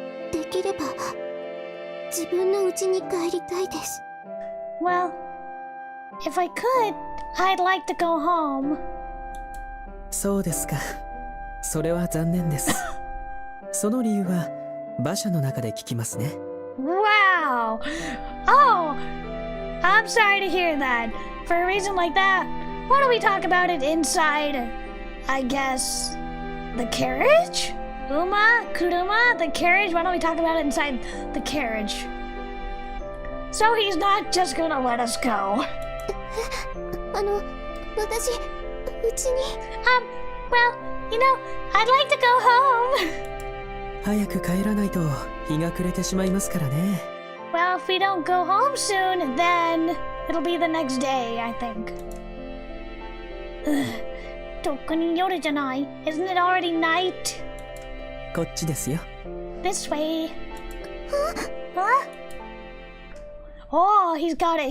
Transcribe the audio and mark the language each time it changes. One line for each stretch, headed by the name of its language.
Japanese: できれば自分の家に帰りたいです。
English: Well, if I could, I'd like to go home.
Japanese: そうですか。それは残念です。その理由は馬車の中で聞きますね。
English: Wow! Oh! I'm sorry to hear that. For a reason like that, why don't we talk about it inside, I guess, the carriage? Kuruma, the carriage? Why don't we talk about it inside the carriage? So he's not just gonna let us go.
Japanese: 私、うちに。
English: Well, you know, I'd like to go home.
Japanese: 早く帰らないと日が暮れてしまいますからね。
English: Well, if we don't go home soon, then it'll be the next day, I think.
Japanese: とっくに夜じゃない?
English: Isn't it already night?
Japanese: こっちですよ。
English: This way. Huh? Oh, he's got it.